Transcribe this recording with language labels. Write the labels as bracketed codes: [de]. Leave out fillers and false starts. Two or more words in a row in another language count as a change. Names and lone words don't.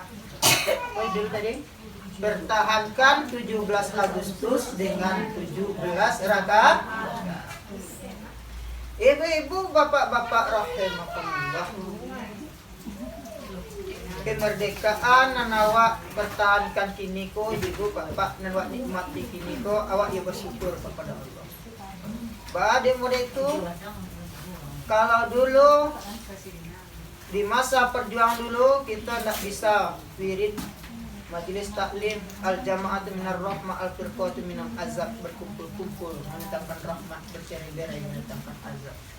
[id] Apa dulu tadi? Pertahankan 17 Agustus dengan 17 rakaat. Ibu-ibu, bapak-bapak rahimakumullah. [min] kemerdekaan nan awak bertahankan kini ko ibu bapak nan awak nikmati kini ko awak ya bersyukur kepada Allah. [id] Bade model itu kalau dulu di masa perjuangan dulu kita tidak bisa wirid majelis taklim [ar] الجماعة من الرحمة الفرقة من العذاب, [id] berkumpul-kumpul mendatangkan rahmat, bercerai-berai mendatangkan azab.